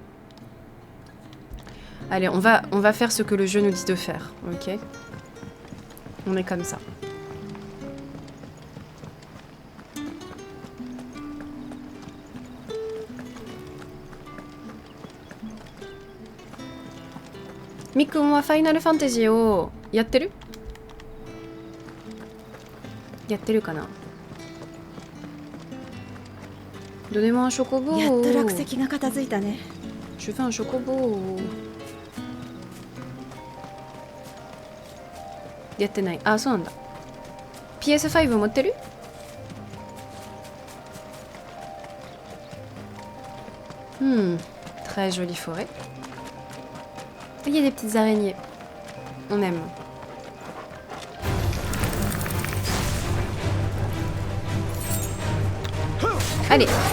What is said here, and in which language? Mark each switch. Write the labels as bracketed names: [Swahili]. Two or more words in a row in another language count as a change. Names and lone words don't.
[French] Allez, on va faire ce que le jeu nous dit de faire, ok? On est comme ça. [Japanese] Miku wa Final Fantasyをやってる？やってるかな？ [French] Donnez-moi un chocobo. [Japanese] やっと落石が片付いたね。 [French] Je veux un chocobo. [Japanese] やってない。あ、そうなんだ。PS5 持ってる？ [French] Très jolie forêt. Il y a des petites araignées. On aime. Allez.